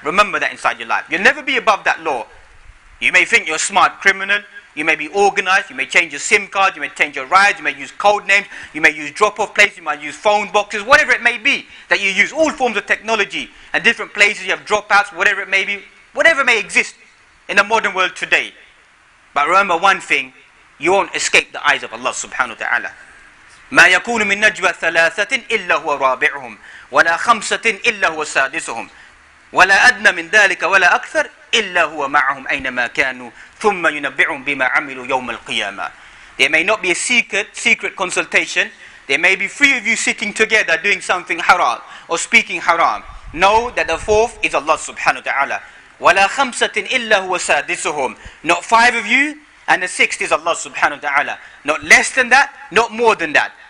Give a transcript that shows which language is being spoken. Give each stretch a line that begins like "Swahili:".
English: Remember that inside your life. You'll never be above that law. You may think you're a smart criminal, you may be organized, you may change your SIM card, you may change your rides, you may use code names, you may use drop-off places, you might use phone boxes, whatever it may be that you use, all forms of technology, and different places you have dropouts, whatever it may be, whatever may exist in the modern world today. But remember one thing, you won't escape the eyes of Allah subhanahu wa ta'ala.
Arabic: ما يكون من نجوى ثلاثة إلا هو رابعهم ولا خمسة إلا هو سادسهم ولا أدنى من ذلك ولا أكثر إلا هو معهم أينما كانوا ثم ينبئهم بما عملوا يوم القيامة.
English: There may not be a secret consultation. There may be three of you sitting together doing something haram or speaking haram. Know that the fourth is Allah subhanahu wa ta'ala.
Arabic: ولا خمسة إلا هو سادسهم.
English: Not five of you, and the sixth is Allah subhanahu wa ta'ala. Not less than that, not more than that.